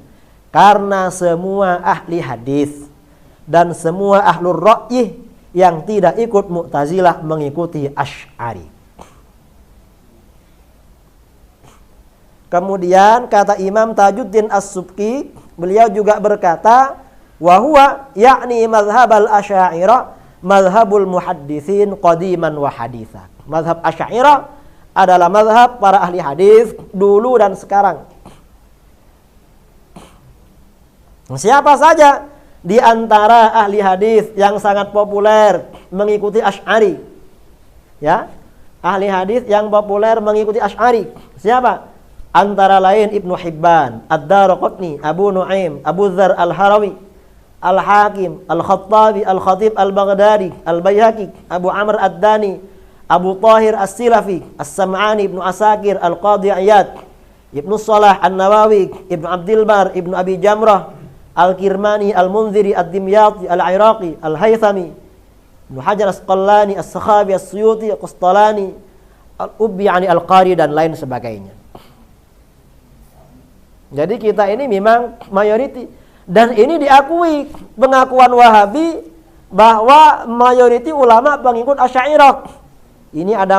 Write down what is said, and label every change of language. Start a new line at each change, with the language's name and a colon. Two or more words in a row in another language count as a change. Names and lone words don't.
Indonesian: Karena semua ahli hadis dan semua
Arabic: أهل الرأي
Indonesian: yang tidak ikut Mu'tazilah mengikuti Asy'ari. Kemudian kata Imam Tajuddin As-Subki, beliau juga berkata,
Arabic: وهو يعني مذهب الأشعرية مذهب المحدثين قديما وحديثا.
Indonesian: Mazhab Asy'ariyah adalah mazhab para ahli hadis dulu dan sekarang. Siapa saja di antara ahli hadis yang sangat populer mengikuti Asy'ari? Ya. ahli hadis yang populer mengikuti Asy'ari. Siapa? Antara lain Ibnu Hibban, Ad-Daraqutni, Abu Nuaim, Abu Dzar Al-Harawi, Al-Hakim, Al-Khattabi, Al-Khatib Al-Baghdadi, Al-Baihaqi, Abu Amr Ad-Dani, Abu Tahir As-Silafi, As-Sam'ani, Ibnu Asakir, Al-Qadhi Iyad, Ibnu Salah An-Nawawi, Ibnu Abdil Bar, Ibnu Abi Jamrah, Al-Kirmani, Al-Munziri, Ad-Dimyati, Al-Iraqi, Al-Haythami, Ibnu Hajar Asqalani, As-Sakhabi, As-Suyuti, Qustalani, Al-Ubbi, Al-Qari, dan lain sebagainya. Jadi kita ini memang mayoriti. Dan ini diakui pengakuan Wahabi bahwa mayoriti ulama pengikut Asy'ariyah. Ini ada